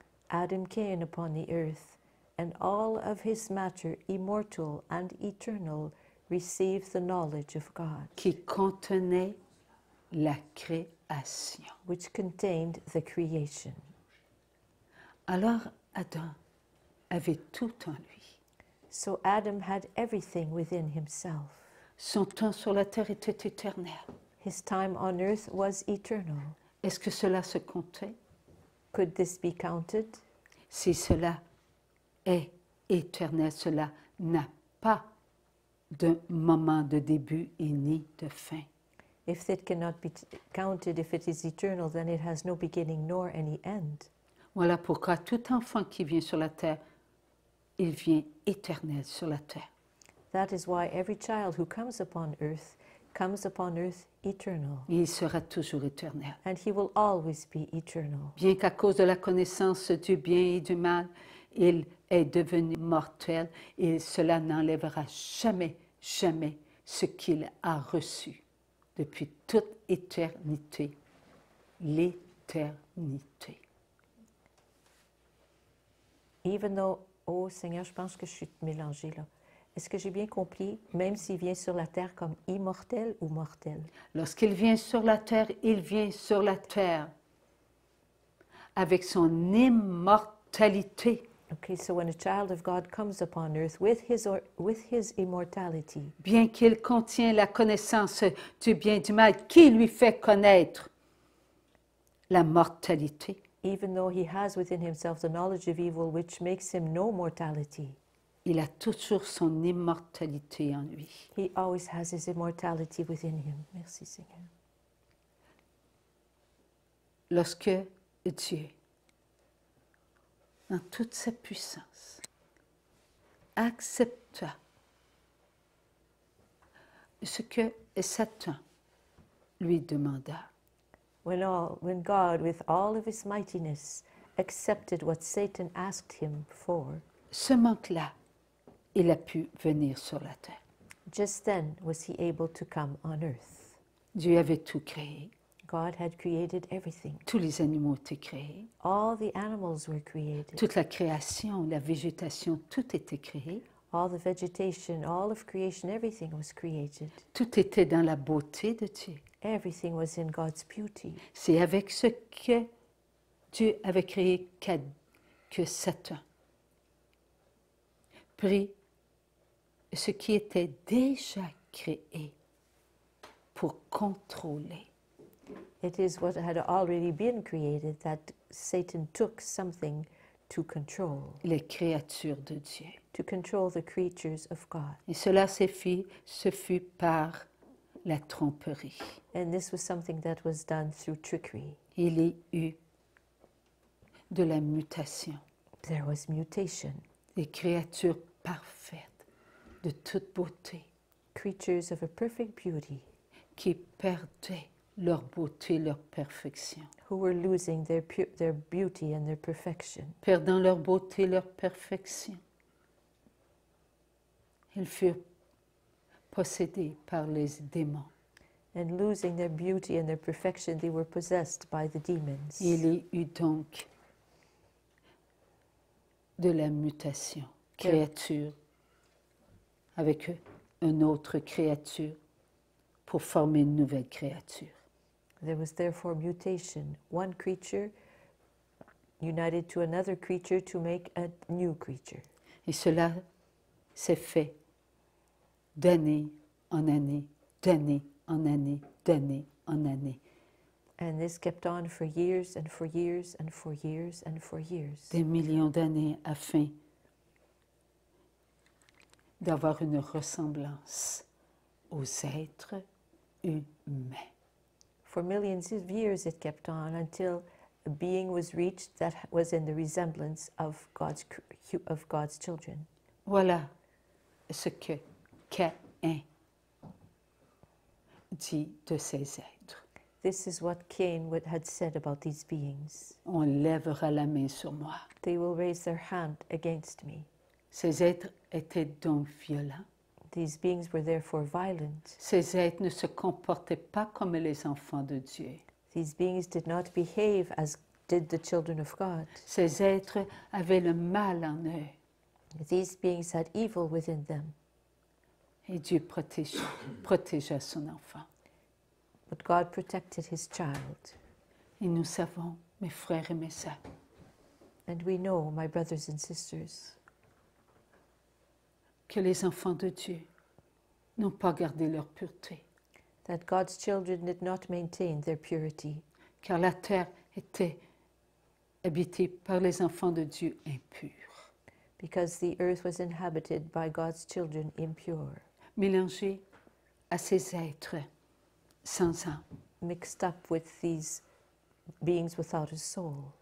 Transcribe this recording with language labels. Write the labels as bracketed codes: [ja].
[en] Adam came upon the earth, and all of his matter, immortal and eternal, received the knowledge of God, [fr] qui contenait la création. [en] which contained the creation. [fr] Alors Adam avait tout en lui. [en] So Adam had everything within himself. [fr] Son temps sur la terre était éternel. [en] His time on earth was eternal. [fr] Est-ce que cela se comptait? [en] Could this be counted? [fr] Si cela est éternel, cela n'a pas de moment de début et ni de fin. [en] If it cannot be counted, if it is eternal, then it has no beginning nor any end. [fr] Voilà pourquoi tout enfant qui vient sur la terre, il vient éternel sur la terre. [en] That is why every child who comes upon earth eternal. [fr] Et il sera toujours éternel. [en] And he will always be eternal. [fr] Bien qu'à cause de la connaissance du bien et du mal, il est devenu mortel et cela n'enlèvera jamais, jamais ce qu'il a reçu depuis toute éternité, l'éternité. [en] Even though, [fr] oh Seigneur, je pense que je suis mélangée là. Est-ce que j'ai bien compris, même s'il vient sur la terre comme immortel ou mortel? Lorsqu'il vient sur la terre, il vient sur la terre avec son immortalité. [en] Okay, so when a child of God comes upon earth with his immortality, [fr] Bien qu'il contient la connaissance du bien et du mal qui lui fait connaître la mortalité, [en] even though he has within himself the knowledge of evil which makes him know mortality, [fr] il a toujours son immortalité en lui. [en] he always has his immortality within him. [fr] Merci Seigneur. Lorsque Dieu dans toute sa puissance, accepta ce que Satan lui demanda. [en] When God, with all of his mightiness, accepted what Satan asked him for, [fr] Ce manque-là, il a pu venir sur la terre. [en] just then was he able to come on earth. [fr] Dieu avait tout créé. [en] God had created everything. [fr] Tous les animaux étaient créés. [en] All the animals were created. [fr] Toute la création, la végétation, tout était créé. [en] All the vegetation, all of creation, everything was created. [fr] Tout était dans la beauté de Dieu. [en] Everything was in God's beauty. [fr] C'est avec ce que Dieu avait créé que Satan prit ce qui était déjà créé pour contrôler. [en] It is what had already been created that Satan took something to control [fr] Les créatures de Dieu. [en] the creatures of God. [fr] Et cela ce fut par la tromperie. [en] And this was something that was done through trickery. [fr] Il y eut de la mutation. [en] There was mutation. [fr] Des créatures parfaites, de toute beauté, [en] Creatures of a perfect beauty [fr] qui perdaient leur beauté, leur perfection. [en] who were losing their beauty and their perfection. [fr] Perdant leur beauté, leur perfection, ils furent possédés par les démons. [en] And losing their beauty and their perfection, they were possessed by the demons. [fr] Il y eut donc de la mutation. Créature avec une autre créature pour former une nouvelle créature. [en] There was therefore mutation, one creature united to another creature to make a new creature. [fr] Et cela s'est fait d'année en année, d'année en année, d'année en année. [en] And this kept on for years and for years and for years and for years. [fr] Des millions d'années afin d'avoir une ressemblance aux êtres humains. [en] For millions of years it kept on until a being was reached that was in the resemblance of God's children. [fr] Voilà ce que Caïn dit de ces êtres. [en] This is what Cain had said about these beings. [fr] On lèvera la main sur moi. [en] They will raise their hand against me. [fr] Ces êtres étaient donc violents. [en] These beings were therefore violent. [fr] Ces êtres ne se comportaient pas comme les enfants de Dieu. [en] These beings did not behave as did the children of God. [fr] Ces êtres avaient le mal en eux. [en] These beings had evil within them. [fr] Et Dieu protégea son enfant. [en] But God protected his child. [fr] Et nous savons, mes frères et mes sœurs, [en] And we know, my brothers and sisters, [fr] que les enfants de Dieu n'ont pas gardé leur pureté, [en] that God's children did not maintain their purity, [fr] car la terre était habitée par les enfants de Dieu impurs, [en] because the earth was inhabited by God's children impure, [fr] mélangés à ces êtres sans âme. [en] mixed up with these beings without a soul.